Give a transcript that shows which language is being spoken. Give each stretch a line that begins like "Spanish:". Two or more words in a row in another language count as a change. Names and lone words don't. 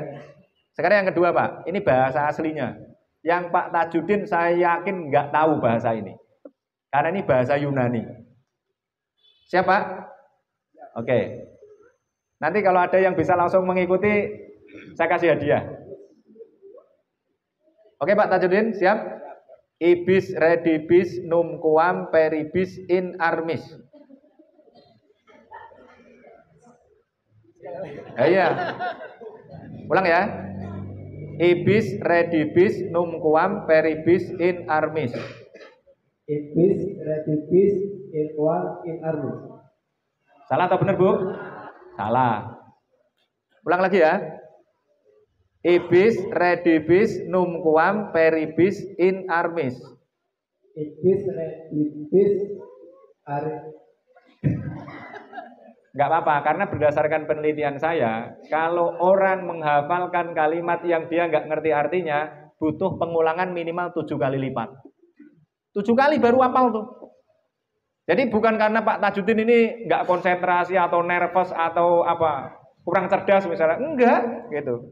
Indonesian: Sekarang yang kedua Pak, ini bahasa aslinya. Yang Pak Tajudin saya yakin nggak tahu bahasa ini, karena ini bahasa Yunani. Siapa? Oke. Nanti kalau ada yang bisa langsung mengikuti, saya kasih hadiah. Oke Pak Tajudin, siap?
Latin: Ibis redibis numquam peribis in armis.
Indonesian: Iya. Ulang ya.
Latin: Ibis redibis numquam peribis in armis. Ibis redibis in armis.
Indonesian: Salah atau benar Bu? Salah. Ulang lagi ya.
Latin: Ibis redibis numquam peribis in armis. Ibis redibis
Indonesian: Nggak apa-apa, karena berdasarkan penelitian saya, kalau orang menghafalkan kalimat yang dia nggak ngerti artinya, butuh pengulangan minimal 7 kali lipat. 7 kali baru hafal tuh. Jadi bukan karena Pak Tajudin ini nggak konsentrasi atau nervous atau apa kurang cerdas misalnya, enggak gitu.